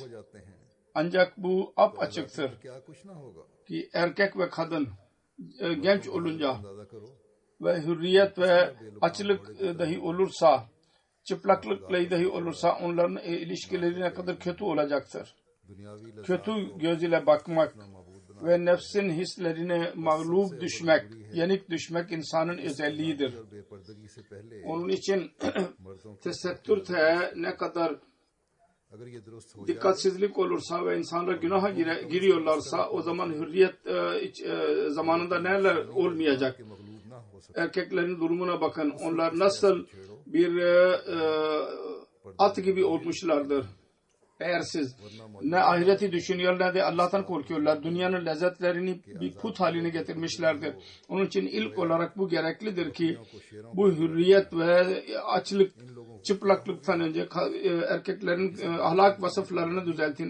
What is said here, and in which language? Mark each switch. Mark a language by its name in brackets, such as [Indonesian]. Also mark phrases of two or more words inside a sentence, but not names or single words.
[Turkish] Ancak bu apaçıktır ki erkek ve kadın genç olunca ve hürriyet ve açlık dahi olursa, çıplaklıkla dahi olursa onların ilişkileri ne kadar kötü olacaktır. Kötü gözüyle bakmak ve nefsin hislerine mağlup düşmek, yenik düşmek insanın özelliğidir. Onun için tesettür ne kadar [Urdu] اگر یہ درست ہو جائے [Turkish] dikkatsizlik olursa ve insanlar günaha giriyorlarsa o zaman hürriyet zamanında neler olmayacak? [Urdu] مغلوب نہ ہو سکے [Turkish] Erkeklerin durumuna bakın. Onlar nasıl bir at gibi olmuşlardır. Eğer siz ne ahireti düşünüyor ne de Allah'tan korkuyorlar. Dünyanın lezzetlerini bir put haline getirmişlerdir. Onun için ilk olarak bu gereklidir ki bu hürriyet ve açlık, çıplaklıktan önce erkeklerin ahlak vasıflarını düzeltin.